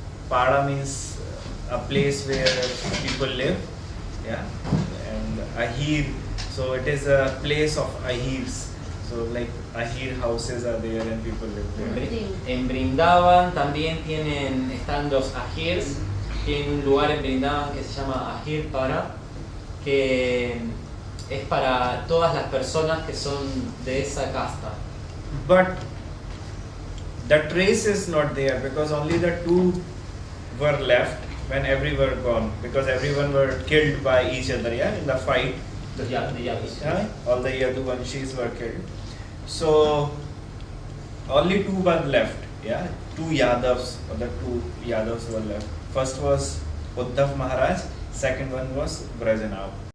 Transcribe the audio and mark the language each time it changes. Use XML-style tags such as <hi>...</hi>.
<en>Pada means a place where people live. Yeah, and Ahir. So it is a place of Ahirs. So like Ahir houses are there and people live there.</en> <es>En Brindavan también están los Ahirs. Tienen un lugar en Brindavan que se llama Ahir Para, que es para todas las personas que son de esa casta.</es> <en>But the trace is not there because only the two were left when everyone were gone, because everyone were killed by each other, yeah, in the fight.</en> <es>Los Yadus.</es> <en>Yeah, all the Yaduvanshis were killed. So only two were left, yeah, two Yadavs, or the two Yadavs were left. First was Uddhav Maharaj, second one was Brajanav.</en>